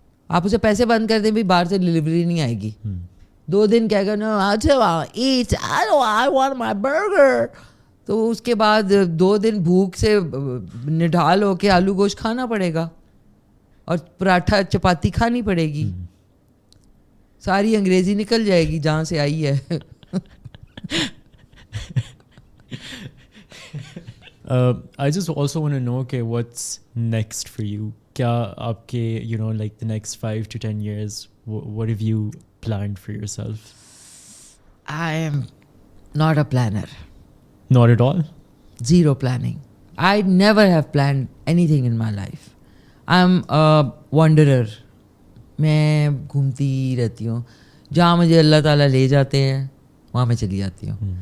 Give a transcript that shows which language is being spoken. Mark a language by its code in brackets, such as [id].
[ur] آپ اسے پیسے بند کر دیں بھی باہر سے ڈلیوری نہیں آئے گی, 2 دن کہے گا [en] no wait I want my burger, [ur] تو اس کے بعد 2 دن بھوک سے نڈھال ہو کے آلو گوشت کھانا پڑے گا اور پراٹھا چپاتی کھانی پڑے گی. ساری انگریزی نکل جائے گی جہاں سے آئی ہے. [en] I just also want to know کہ what's next for you. [ur] کیا آپ کے [en] like the next 5 to 10 years, what have you planned for yourself? I am not a planner. Not at all? Zero planning. I never have planned anything in my life. I'm a wanderer. [ur] میں گھومتی رہتی ہوں, جہاں مجھے اللہ تعالیٰ لے جاتے ہیں وہاں میں چلی جاتی ہوں.